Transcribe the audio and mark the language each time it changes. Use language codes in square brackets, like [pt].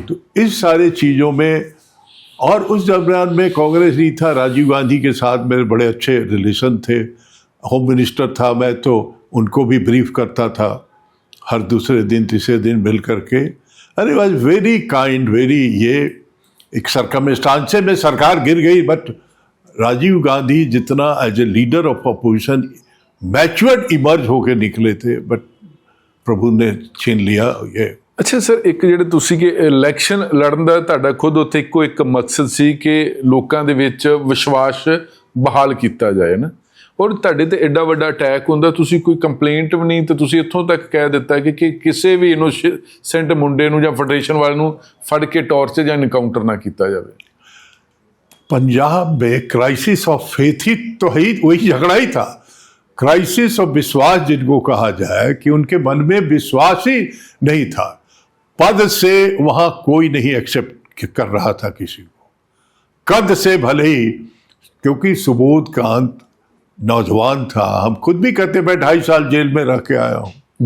[hi] तो इस सारे चीज़ों में, और उस दरमियान में कांग्रेस ही था, राजीव गांधी के साथ मेरे बड़े अच्छे रिलेशन थे, होम मिनिस्टर था मैं, तो उनको भी ब्रीफ करता था हर दूसरे दिन तीसरे दिन मिल करके। अरे [en] was very kind, [hi] वेरी, ये एक सरकमस्टांसेस में सरकार गिर गई, बट राजीव गांधी जितना [en] as a leader of opposition matured [hi] emerge होके निकले थे, बट प्रभु ने छीन लिया ये। [pa] ਅੱਛਾ ਸਰ, ਇੱਕ ਜਿਹੜੇ ਤੁਸੀਂ ਕਿ ਇਲੈਕਸ਼ਨ ਲੜਨ ਦਾ ਤੁਹਾਡਾ ਖੁਦ ਉੱਥੇ ਇੱਕੋ ਇੱਕ ਮਕਸਦ ਸੀ ਕਿ ਲੋਕਾਂ ਦੇ ਵਿੱਚ ਵਿਸ਼ਵਾਸ ਬਹਾਲ ਕੀਤਾ ਜਾਏ ਨਾ, ਔਰ ਤੁਹਾਡੇ ਤੇ ਐਡਾ ਵੱਡਾ ਅਟੈਕ ਹੁੰਦਾ, ਤੁਸੀਂ ਕੋਈ ਕੰਪਲੇਂਟ ਵੀ ਨਹੀਂ, ਤੇ ਤੁਸੀਂ ਇੱਥੋਂ ਤੱਕ ਕਹਿ ਦਿੱਤਾ ਕਿ ਕਿਸੇ ਵੀ ਇਨੋਸੈਂਟ ਮੁੰਡੇ ਨੂੰ ਜਾਂ ਫੈਡਰੇਸ਼ਨ ਵਾਲੇ ਨੂੰ ਫੜ ਕੇ ਟੌਰਚਰ ਜਾਂ ਇਨਕਾਊਂਟਰ ਨਾ ਕੀਤਾ ਜਾਵੇ। [hi] पंजाब में [en] crisis of faith [hi] ही तो है, वही झगड़ा ही था, क्राइसिस ऑफ विश्वास जिनको कहा जाए, कि उनके मन में विश्वास ही नहीं था। पद से वहां कोई नहीं एक्सेप्ट कर रहा था किसी को, कद से भले ही, क्योंकि सुबोध कांत नौजवान था, हम खुद भी कहते मैं 2.5 साल जेल में रह के आया हूं